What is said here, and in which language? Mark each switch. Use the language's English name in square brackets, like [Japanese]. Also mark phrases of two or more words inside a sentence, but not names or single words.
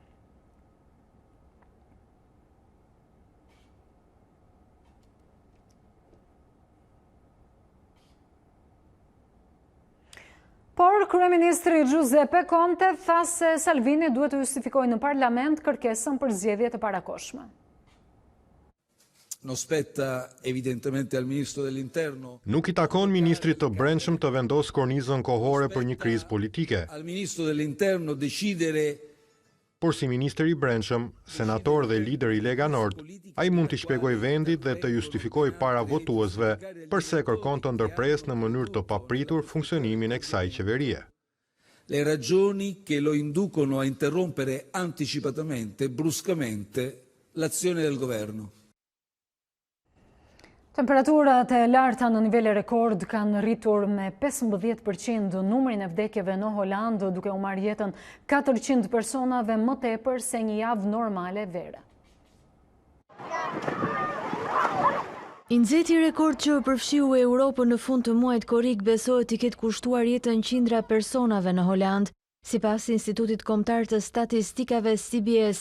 [Albanian] Por kryeministri Giuseppe Conte tha se Salvini duhet të justifikojë në parlament kërkesën për zgjedhje të parakohshme. [Italian] Non spetta evidentemente al ministro dell'interno. [Albanian] Nuk i takon ministrit të brendshëm të vendosë kornizën kohore për një krizë politike. [Italian] Al ministro dell'interno decidere. [Albanian] Por si minister i brendshëm, senator dhe lider i Lega Nord, ai mund t'i shpjegojë vendit dhe të justifikojë para votuesve përse kërkon të ndërpresë në mënyrë të papritur funksionimin e kësaj qeverie. [Italian] Le ragioni che lo inducono a interrompere anticipatamente, bruscamente, l'azione del governo. [Albanian] Temperaturat e larta në nivele rekord kanë rritur me 15% numrin e vdekjeve në Holand, duke u marrë jetën 400 personave më tepër se një javë normale vere. I nxehti rekord që përfshiu Europën në fund të muajit korrik besohet të ketë kushtuar jetën qindra personave në Holand, sipas Institutit Kombëtar të Statistikave CBS.